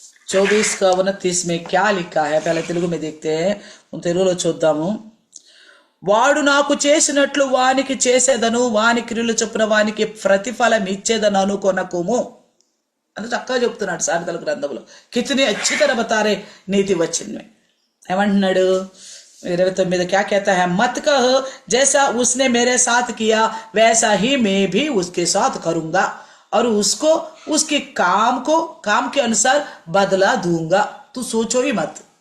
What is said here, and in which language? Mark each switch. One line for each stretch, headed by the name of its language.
Hindi: 24 का 29 में क्या लिखा है, पहले तेलुगु में देखते हैं,
Telugu: తెలుగులో చూద్దాము. వాడు నాకు చేసినట్లు వానికి చేసేదను, వాని క్రియలు చొప్పున వానికి ప్రతిఫలం ఇచ్చేదను అనుకొనకుము అని చక్కగా చెప్తున్నాడు సామెతల గ్రంథంలో.
Hindi: కితని अच्छी तरह बता रहे नीति वचन में.
Telugu: ఏమంటున్నాడు
Hindi: 29 क्या कहता है, मत कह जैसा उसने मेरे साथ किया वैसा ही मैं भी उसके साथ करूंगा और उसको उसके काम के अनुसार बदला दूंगा. तू सोचो ही मत.